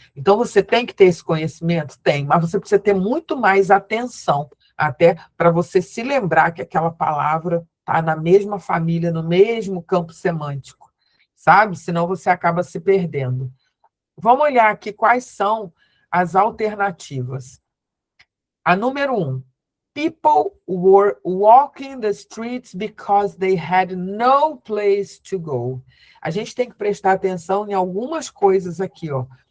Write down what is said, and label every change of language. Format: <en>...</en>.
<pt>Então você tem que ter esse conhecimento? Tem, mas você precisa ter muito mais atenção, até para você se lembrar que aquela palavra está na mesma família, no mesmo campo semântico, sabe? Senão você acaba se perdendo. Vamos olhar aqui quais são as alternativas. A número 1.</pt> <en>People were walking the streets because they had no place to go.</en> <pt>A gente tem que prestar atenção em algumas coisas aqui, ó.</pt>